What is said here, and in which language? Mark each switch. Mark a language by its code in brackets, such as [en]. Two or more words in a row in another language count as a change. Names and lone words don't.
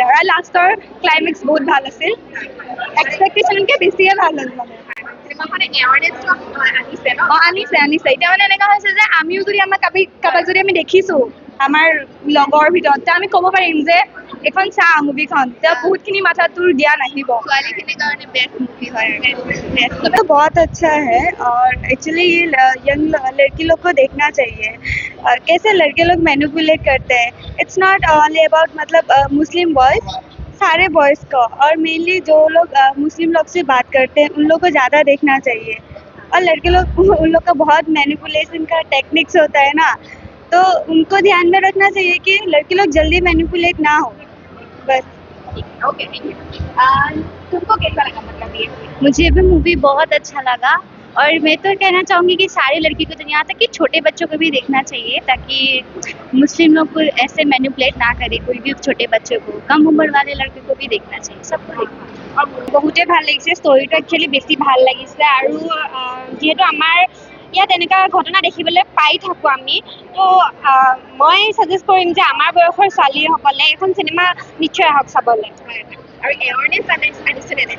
[as] আৰু লাষ্টৰ ক্লাইমেক্স বহুত ভাল আছিল, এক্সপেক্টেশ্যনতকৈ বেছিয়ে ভাল হ'ল মানে। আনিছে। এতিয়া মানে এনেকুৱা হৈছে যে আমিও যদি কাৰোবাক যদি আমি দেখিছোঁ আমাৰ লগৰ ভিতৰত, তেতিয়া আমি ক'ব পাৰিম যে এইখন চা মুভিখন, তেতিয়া বহুতখিনি মাথাত তোৰ জ্ঞান আহিব। ছোৱালীখিনিৰ কাৰণে বেষ্ট মুভি হয়। [hi] तो बहुत अच्छा है, और एक्चुअली ये यंग लड़की लोग को देखना चाहिए कैसे लड़के लोग मैनिपुलेट करते हैं। [en] It's not only about [hi] मतलब मुस्लिम बॉयज़, सारे बॉयज़ को, और मेनली जो लोग मुस्लिम लोग से बात करते हैं उन लोग को ज़्यादा देखना चाहिए। और लड़के लोग उन लोग का बहुत मैनिपुलेशन का टेक्निक्स होता है ना, तो उनको ध्यान में रखना चाहिए कि लड़के लोग जल्दी मैनिपुलेट ना हो, बस। [en] Okay, thank you. [hi] तुमको कैसा लगा मतलब ये मुझे भी मूवी बहुत अच्छा लगा और मैं तो कहना चाहूँगी कि सारी लड़की को तो यहाँ तक कि छोटे बच्चों को भी देखना चाहिए ताकि मुस्लिम लोग को ऐसे मैनिपुलेट ना करे कोई भी छोटे बच्चे को कम उम्र वाले लड़के को भी देखना चाहिए सबको देखना [as] और বহুতে ভাল লাগিছে ষ্টৰিটো একচুৱেলি বেছি ভাল লাগিছে আৰু যিহেতু আমাৰ ইয়াত এনেকুৱা ঘটনা দেখিবলৈ পাই থাকোঁ আমি তো মই ছাজেষ্ট কৰিম যে আমাৰ বয়সৰ ছোৱালীসকলে এখন চিনেমা নিশ্চয় আহক চাবলৈ আৰু এৱাৰনেছ আনিছিলে নে